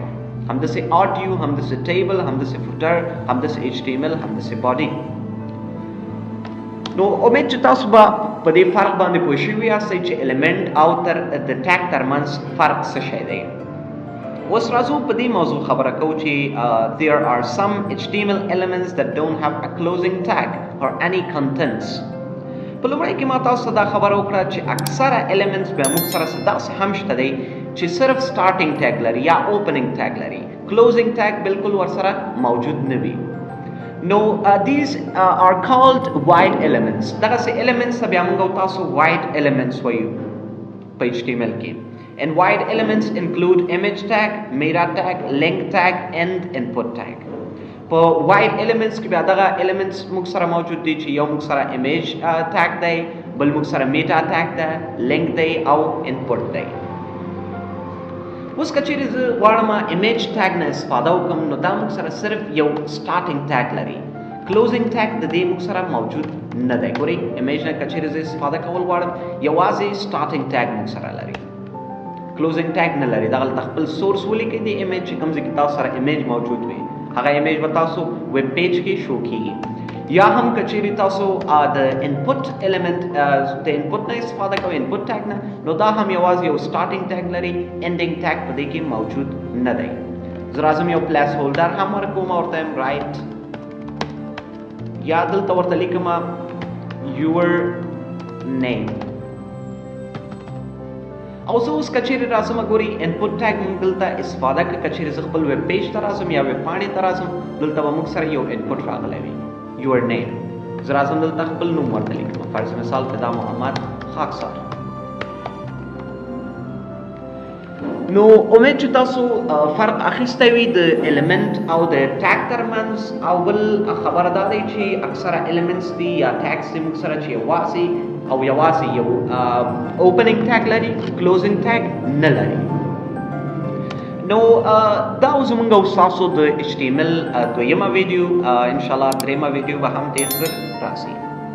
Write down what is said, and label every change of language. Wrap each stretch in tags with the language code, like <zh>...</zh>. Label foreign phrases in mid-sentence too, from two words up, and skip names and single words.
<ps>همداسې آډیو، همداسې ټیبل، همداسې فوټر، همداسې HTML، همداسې باډي. نو امید چې تاسو به په دې فرق باندې پوه شوي یاستئ چې ایلیمنټ او د ټیګ ترمنځ فرق څه شی دی. اوس راځو په دې موضوع خبره کوو چې</ps> <en>there are some HTML elements that don't have a closing tag or any contents.</en> <ps>په لومړی کې ما تاسو ته دا خبره وکړه چې اکثره ایلیمنټس بیا موږ سره داسې هم شته دی چې صرف</ps> <en>starting tag</en> <ps>لري یا</ps> <en>opening tag</en> <ps>لري،</ps> <en>closing tag</en> <ps>بالکل ورسره موجود نه وي.</ps> <en>نو these are called wide elements.</en> <ps>دغه سه elements ته بیا موږ تاسو</ps> <en>wide elements</en> <ps>وایو په HTML کې.</ps> <en>And wide elements include image tag, meta tag, link tag and input tag.</en> <ps>په</ps> <en>wide elements</en> <ps>کې بیا دغه elements موږ سره موجود دي چې یو موږ سره</ps> <en>image tag</en> <ps>دی، بل موږ سره</ps> <en>meta tag</en> <ps>ده، link دی او input دی. اوس کچېرې زه غواړم</ps> <en>image tag</en> <ps>نه استفاده وکړم نو دا موږ سره صرف یو</ps> <en>starting tag</en> <ps>لري.</ps> <en>closing tag</en> <ps>د دې موږ سره موجود نه دی. ګورئ image نه کچېرې زه استفاده کول غواړم یوازې</ps> <en>starting tag</en> <ps>موږ سره لري.</ps> <en>closing tag</en> <ps>نه لري. دغلته خپل source ولیکئ د image چې کوم ځای کې تاسو سره image موجود وي هغه image به تاسو</ps> <en>web page</en> <ps>کې شو کیږي. یا هم کچېرې تاسو د</ps> <en>input element</en> <ps>د input نه استفاده کوئ</ps> <en>input tag</en> <ps>نه نو دا هم یوازې یو</ps> <en>starting tag</en> <ps>لري</ps> <en>ending tag</en> <ps>په دې کې موجود نه دی. زه راځم یو</ps> <en>placeholder holder</en> <ps>هم ورکوم ورته یم right یا دلته ورته لیکم</ps> <en>your name</en> <ps>او زه اوس کچېرې راځم ګورئ</ps> <en>input tag</en> <ps>موږ دلته استفاده کوي کچېرې زه خپل</ps> <en>web page</en> <ps>ته راځم یا ویب پاڼې ته راځم دلته به موږ سره یو input راغلی وي</ps> <en>your name.</en> <ps>زه راځم دلته خپل نوم ورته لیکم فرض مثال فدا محمد خاکسار. نو امید چې تاسو فرق اخیستی وي د element او د tag ترمنځ او بل خبره دا دی چې اکثره elements دي یا tags دي موږ سره چې یوازې یو</ps> <en>opening tag</en> <ps>لري</ps> <en>closing tag</en> <ps>نه لري. نو دا زمونږ او ستاسو د HTML دویمه ویډیو</ps> <ar>ان شاء الله</ar> <ps>درېمه ویډیو به هم ډېر ژر راسي.</ps>